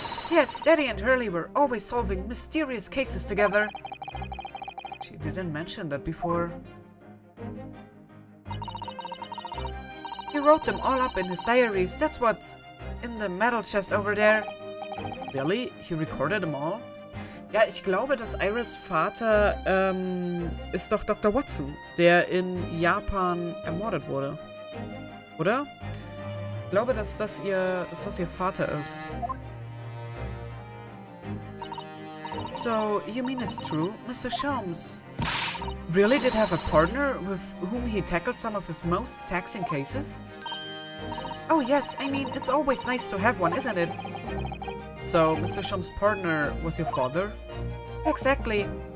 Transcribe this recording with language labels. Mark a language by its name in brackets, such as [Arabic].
[English] Yes, Daddy and Hurley were always solving mysterious cases together. She didn't mention that before. He wrote them all up in his diaries. That's what's in the metal chest over there. Really? He recorded them all? [German] Ja, ich glaube, dass Iris' Vater ist doch Dr. Watson, der in Japan ermordet wurde. Oder? Ich glaube, dass das ihr Vater ist. [English] So, you mean it's true? Mr. Sholmes really did have a partner with whom he tackled some of his most taxing cases? Oh yes, I mean, it's always nice to have one, isn't it? So, Mr. Sholmes' partner was your father? Exactly.